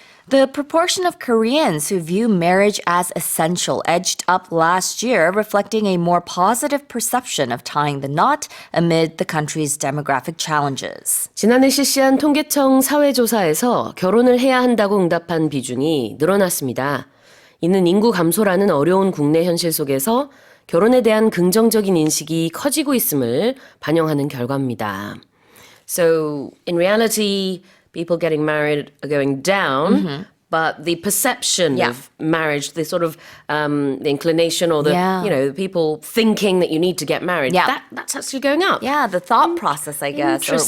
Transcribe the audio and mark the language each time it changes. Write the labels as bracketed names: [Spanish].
[English] The proportion of Koreans who view marriage as essential edged up last year, reflecting a more positive perception of tying the knot amid the country's demographic challenges. [Korean] 지난해 실시한 통계청 사회조사에서 결혼을 해야 한다고 응답한 비중이 늘어났습니다. 이는 인구 감소라는 어려운 국내 현실 속에서 결혼에 대한 긍정적인 인식이 커지고 있음을 반영하는 결과입니다. [English] So, in reality, people getting married are going down, but the perception of marriage, the sort of the inclination or the, the people thinking that you need to get married, that's actually going up. Yeah, the thought process, I guess, or what